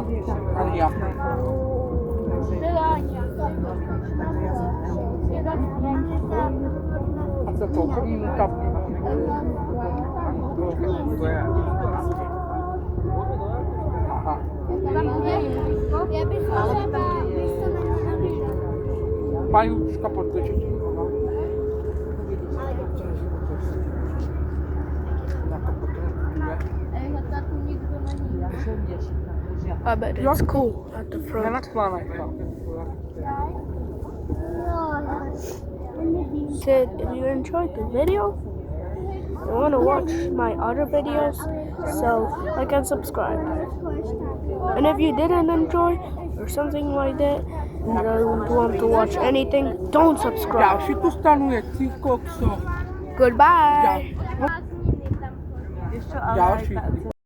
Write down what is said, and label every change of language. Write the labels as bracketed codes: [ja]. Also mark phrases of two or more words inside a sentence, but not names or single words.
[sk] Ale ja. A za koľko minút tam? Aha. Ja by som sama Pani učiteľka podržíte. [en] I bet it's cool at the front. Said if you enjoyed the video and want to watch my other videos, so like and subscribe. And if you didn't enjoy or something like that, and don't want to watch anything, don't subscribe. [sk] Ďalší tu stanuje, ty kokso. [en] Goodbye. [sk] Ďalší.